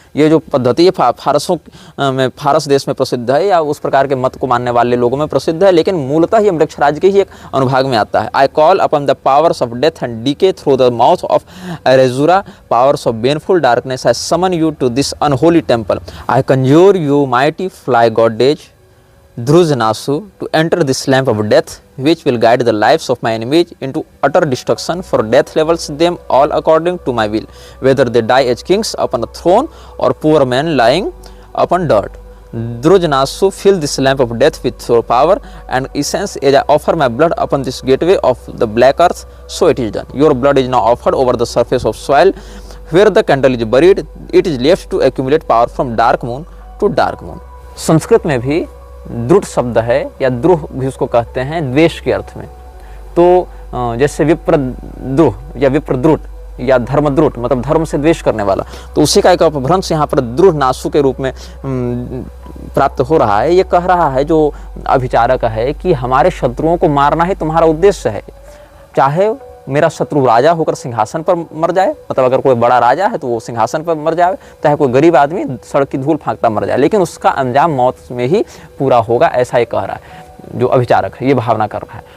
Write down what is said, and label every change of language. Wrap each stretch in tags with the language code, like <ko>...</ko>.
<hi>ये जो पद्धति है फारसों में, फारस देश में प्रसिद्ध है, या उस प्रकार के मत को मानने वाले लोगों में प्रसिद्ध है, लेकिन मूलतः ये मृक्षराज के ही एक अनुभाग में आता है।</hi> <en>I call upon the powers of death and decay through the mouth of Erezura, powers of baneful darkness, I summon you to this unholy temple, I conjure you mighty fly goddess Drujnasu to enter this lamp of death, which will guide the lives of my enemies into utter destruction, for death levels them all according to my will, whether they die as kings upon a throne or poor men lying upon dirt. Drujnasu, fill this lamp of death with your power and essence as I offer my blood upon this gateway of the black earth, so it is done. Your blood is now offered over the surface of soil where the candle is buried. It is left to accumulate power from dark moon to dark moon.</en> <hi>Sanskrit में भी द्रुट शब्द है, या द्रुह भी उसको कहते हैं द्वेष के अर्थ में। तो जैसे विप्रद्रुह या विप्रद्रुट या धर्मद्रुट, मतलब धर्म से द्वेष करने वाला, तो उसी का एक अपभ्रंश यहाँ पर द्रुहनासु के रूप में प्राप्त हो रहा है। ये कह रहा है जो अभिचारक है कि हमारे शत्रुओं को मारना ही तुम्हारा उद्देश्य है, चाहे मेरा शत्रु राजा होकर सिंहासन पर मर जाए, मतलब अगर कोई बड़ा राजा है तो वो सिंहासन पर मर जाए, चाहे कोई गरीब आदमी सड़क की धूल फांकता मर जाए, लेकिन उसका अंजाम मौत में ही पूरा होगा, ऐसा ही कह रहा है जो अभिचारक है, ये भावना कर रहा है।</hi>